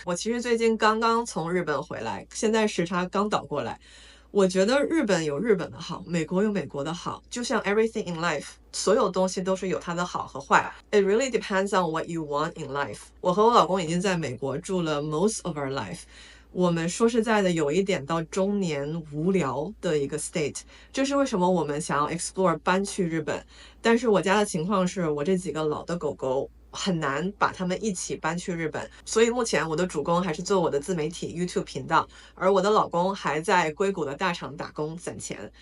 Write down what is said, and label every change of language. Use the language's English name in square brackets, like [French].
[Chinese] 我其实最近刚刚从日本回来，现在时差刚倒过来。我觉得日本有日本的好，美国有美国的好，就像 everything in life，所有东西都是有它的好和坏。 [English] It really depends on what you want in life。 [Chinese] 我和我老公已经在美国住了 most of our life，我们说实在的有一点到中年无聊的一个 state， 这是为什么我们想要 explore 搬去日本。但是我家的情况是，我这几个老的狗狗很难把他们一起搬去日本，所以目前我的主攻还是做我的自媒体 YouTube 频道，而我的老公还在硅谷的大厂打工攒钱。